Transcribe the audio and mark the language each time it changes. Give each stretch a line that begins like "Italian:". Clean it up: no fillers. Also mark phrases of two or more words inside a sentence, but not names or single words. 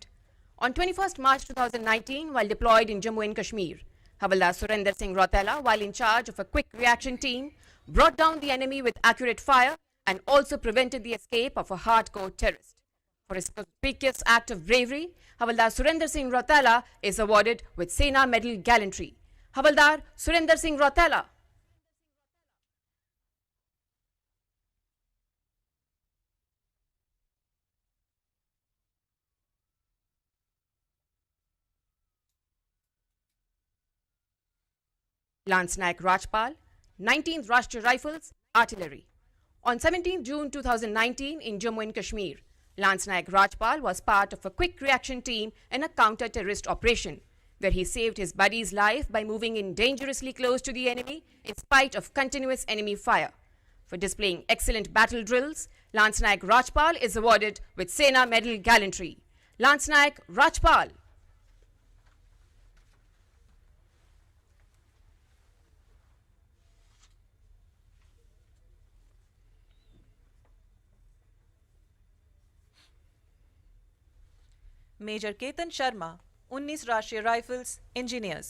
English: On 21st March 2019, while deployed in Jammu and Kashmir, Havaldar Surinder Singh Rautela, while in charge of a quick reaction team, brought down the enemy with accurate fire and also prevented the escape of a hardcore terrorist. For his conspicuous act of bravery, Havaldar Surinder Singh Rautela is awarded with Sena Medal Gallantry. Havaldar Surinder Singh Rautela. Lance Naik Rajpal, 19th Rashtriya Rifles, Artillery. On 17 June 2019 in Jammu and Kashmir, Lance Naik Rajpal was part of a quick reaction team in a counter-terrorist operation, where he saved his buddy's life by moving in dangerously close to the enemy in spite of continuous enemy fire. For displaying excellent battle drills, Lance Naik Rajpal is awarded with Sena Medal Gallantry. Lance Naik Rajpal.
Hindi: मेजर केतन शर्मा, 19 राष्ट्रीय राइफल्स, इंजीनियर्स।